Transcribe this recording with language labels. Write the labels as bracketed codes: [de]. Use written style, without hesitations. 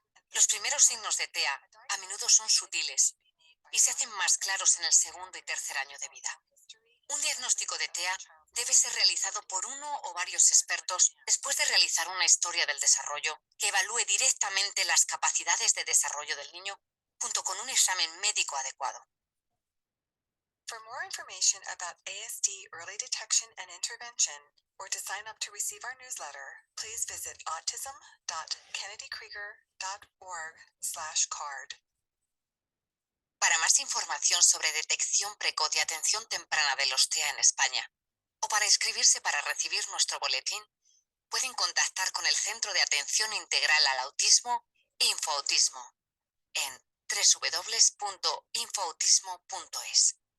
[es] Los primeros signos de TEA a menudo son sutiles y se hacen más claros en el segundo y tercer año de vida. Un diagnóstico de TEA debe ser realizado por uno o varios expertos después de realizar una historia del desarrollo que evalúe directamente las capacidades de desarrollo del niño junto con un examen médico adecuado. [en] For more information about ASD early detection and intervention, or to sign up to receive our newsletter, please visit autism.kennedykrieger.org/card. [es] Para más información sobre detección precoz y atención temprana de los TEA en España, o para inscribirse para recibir nuestro boletín, pueden contactar con el Centro de Atención Integral al Autismo, Infoautismo, en www.infoautismo.es.